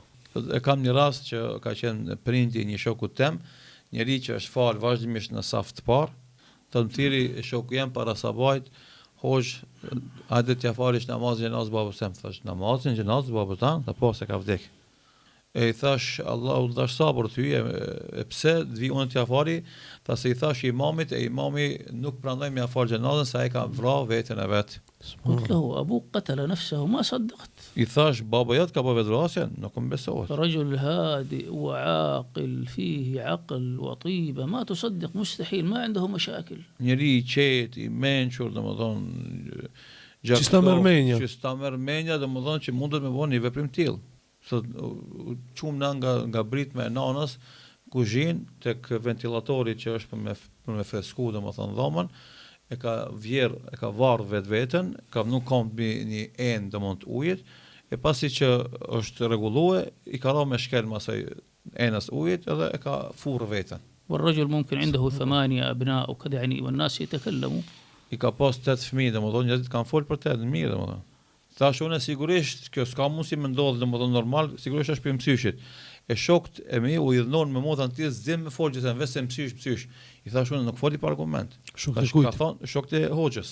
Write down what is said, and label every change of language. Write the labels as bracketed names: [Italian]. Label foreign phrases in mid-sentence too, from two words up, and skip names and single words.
[Albanian] Thot e kam një rast që ka qenë prindi një shokut tem, njeri që është fal vazhdimisht në saf të parë, thot më thiri shoku jam para sabajt, hoxh, hajde t'ja falish namazin gjenazë babës tem, thash namazin gjenazë babës tan, ta po se ka vdek. E i thash Allahu dash sabër ty, e pse dvi unë t'ja fali, ta se i thash imamit, e imami nuk pranoi me ja fal gjenazën se ai ka vrarë veten e vet. [Arabic] قلت له أبوك قتل نفسه ما صدقت. [Albanian] I thash baba jot ka bërë vetvrasje, nuk më besohet. [Arabic] رجل هادئ وعاقل فيه عقل وطيبة ما تصدق مستحيل ما عنده مشاكل. [Albanian] Njeri i qetë, i mençur, domethën që sta merr menja, domethën që mundet me bëni një veprim tillë. Thot çum na nga britme e nanës, kuzhinë tek ventilatori që është për me fresku domethën dhomën, e ka varr vetveten, nuk ka një enë domethën ujit, e pasi që është rregulluar, i ka rënë me shkel masaj enës ujit edhe e ka furr veten. [Arabic] والرجل ممكن عنده 8 أبناء وكذا يعني والناس يتكلموا. [Albanian] I ka pas 8 fëmijë, domethënë njerëzit kanë fol për të mirë domethënë. Thash unë sigurisht kjo s'ka mundësi me ndodh domethënë normal, sigurisht është për mësyshit. E shokët e mi u idhnon me motën tjetër zim me folë që vetëm mësysh. I thash unë nuk foli pa argument. Ka thonë shokët e hoxhës.